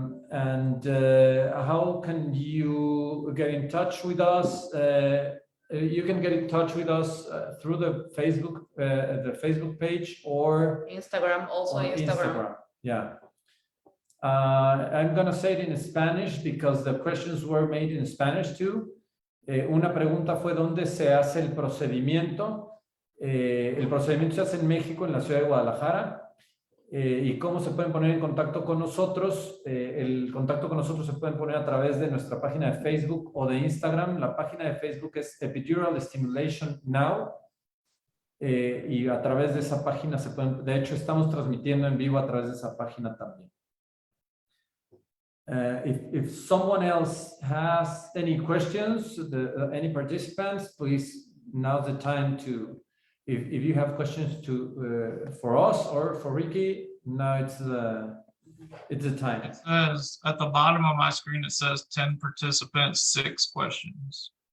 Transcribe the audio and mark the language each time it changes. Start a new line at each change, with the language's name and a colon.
English: And how can you get in touch with us? You can get in touch with us through the Facebook page or Instagram, also Instagram. Yeah. I'm gonna say it in Spanish because the questions were made in Spanish too.
Spanish: Una pregunta fue dónde se hace el procedimiento. El procedimiento se hace en México, en la ciudad de Guadalajara. Y cómo se pueden poner en contacto con nosotros. El contacto con nosotros se pueden poner a través de nuestra página de Facebook o de Instagram. La página de Facebook es Epidural Stimulation Now. Y a través de esa página se pueden, de hecho estamos transmitiendo en vivo a través de esa página también.
English: If someone else has any questions, any participants, please, now's the time to, if you have questions for us or for Ricky, now it's the time. It says at the bottom of my screen, it says 10 participants, 6 questions.